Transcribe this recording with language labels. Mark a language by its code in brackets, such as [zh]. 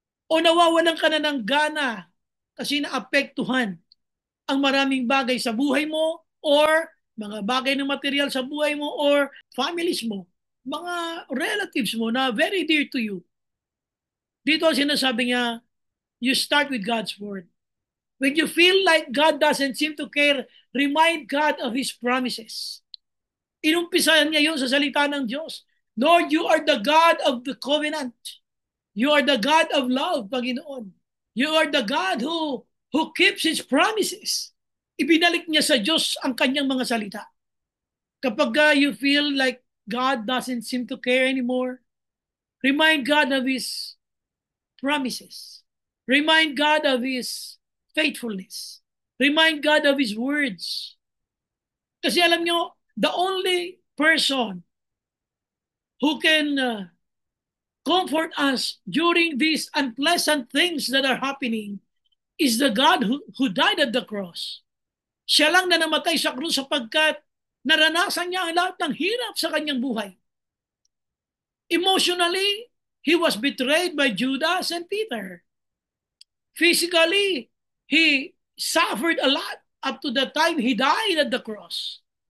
[tl] O nawawalan ka na ng gana kasi naapektuhan ang maraming bagay sa buhay mo or mga bagay ng material sa buhay mo or families mo, mga relatives mo na [en] very dear to you. [tl] Dito sinasabi niya, [en] you start with God's word. When you feel like God doesn't seem to care, remind God of His promises. [tl] Inumpisahan niya yun sa salita ng Diyos. [en] Lord, you are the God of the covenant. You are the God of love, Panginoon. You are the God who keeps His promises. [tl] Ibinalik niya sa Diyos ang kanyang mga salita. [en] Kapag you feel like God doesn't seem to care anymore, remind God of His promises. Remind God of His faithfulness. Remind God of His words. [tl] Kasi alam nyo, [en] the only person who can comfort us during these unpleasant things that are happening is the God who died at the cross. [tl] Siya lang na namatay sa krus sapagkat naranasan niya ang lahat ng hirap sa kanyang buhay. [en] Emotionally, he was betrayed by Judas and Peter. Physically, he suffered a lot up to the time he died at the cross.